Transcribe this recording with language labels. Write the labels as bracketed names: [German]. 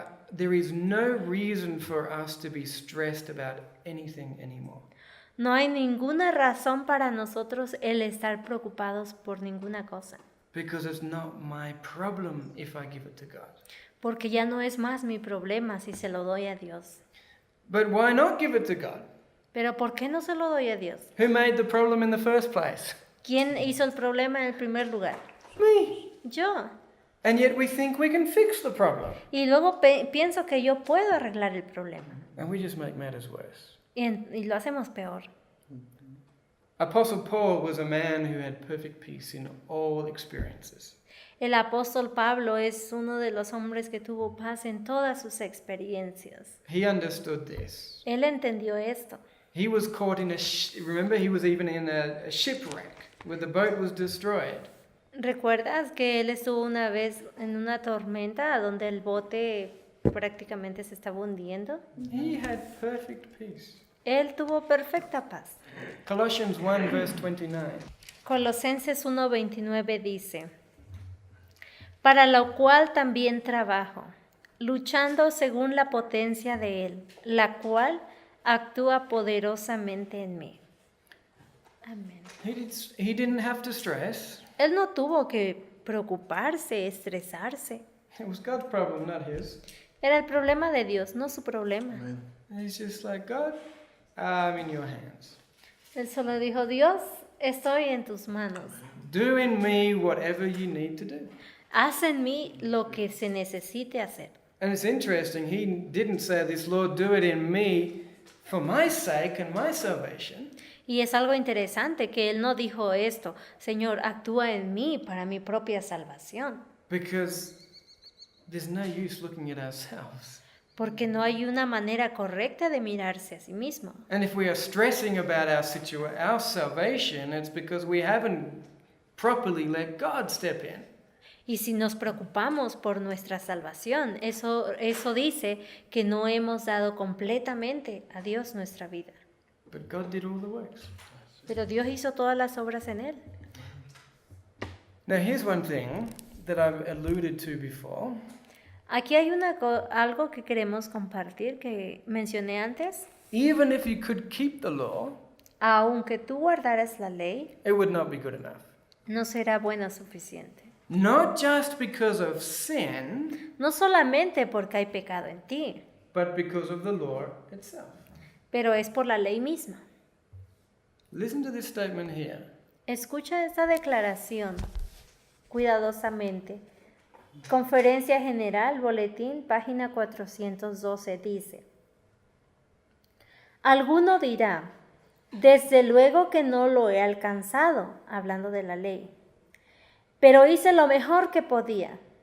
[English] There is no reason for us to be stressed about anything anymore. [Spanish] No hay ninguna razón para nosotros el estar preocupados por ninguna cosa. [English] Because it's not my problem if I give it to God. [Spanish] Porque ya no es más mi problema si se lo doy a Dios. [English] But why not give it to God? [Spanish] Pero ¿por qué no se lo doy a Dios? [English] Who made the problem in the first place? [Spanish] ¿Quién hizo el problema en el primer lugar? [English] Me. [Spanish] Yo. [English] And yet we think we can fix the problem. [Spanish] Y luego pienso que yo puedo arreglar el problema. [English] And we just make matters worse. [Spanish] Y lo hacemos peor. [English] Apostle Paul was a man who had perfect peace in all experiences. [Spanish] El apóstol Pablo es uno de los hombres que tuvo paz en todas sus experiencias. [English] He understood this. [Spanish] Él entendió esto. [English] He was caught in remember, he was even in a shipwreck where the boat was destroyed. [Spanish] ¿Recuerdas que él estuvo una vez en una tormenta donde el bote prácticamente se estaba hundiendo? [English] He had perfect peace. [Spanish] Él tuvo perfecta paz. [English] Colossians 1 verse 29. [Spanish] Colosenses 1:29 dice: para lo cual también trabajo, luchando según la potencia de Él, la cual actúa poderosamente en mí. Amén. [English] He didn't have to stress. [Spanish] Él no tuvo que preocuparse, estresarse. [English] It was God's problem, not his. [Spanish] Era el problema de Dios, no su problema. [English] And he's just like, God, I'm in your hands. [Spanish] Él solo dijo, Dios, estoy en tus manos. [English] Do in me whatever you need to do. [Spanish] Haz en mí lo que se necesite hacer. [English] And it's interesting, he didn't say this, Lord, do it in me for my sake and my salvation. [Spanish] Y es algo interesante que él no dijo esto, Señor, actúa en mí para mi propia salvación. [English] Because there's no use looking at ourselves. [Spanish] Porque no hay una manera correcta de mirarse a sí mismo. [English] And if we are stressing about our salvation, it's because we haven't properly let God step in. [Spanish] Y si nos preocupamos por nuestra salvación, eso dice que no hemos dado completamente a Dios nuestra vida. [English] But God did all the works. [Spanish] Pero Dios hizo todas las obras en él. [English] Now here's one thing that I've alluded to before. [Spanish] Aquí hay algo que queremos compartir que mencioné antes. [English] Even if you could keep the law, [Spanish] Aunque tú guardaras la ley, [English] it would not be good enough. [Spanish] no será buena suficiente. [English] Not just because of sin, [Spanish] No solamente porque hay pecado en ti, [English] but because of the law itself. [Spanish] pero es por la ley misma. [English] Listen to this statement here. [Spanish] Escucha esta declaración cuidadosamente. Conferencia General, Boletín, página 412, dice: alguno dirá, desde luego que no lo he alcanzado, hablando de la ley, pero hice lo mejor que podía.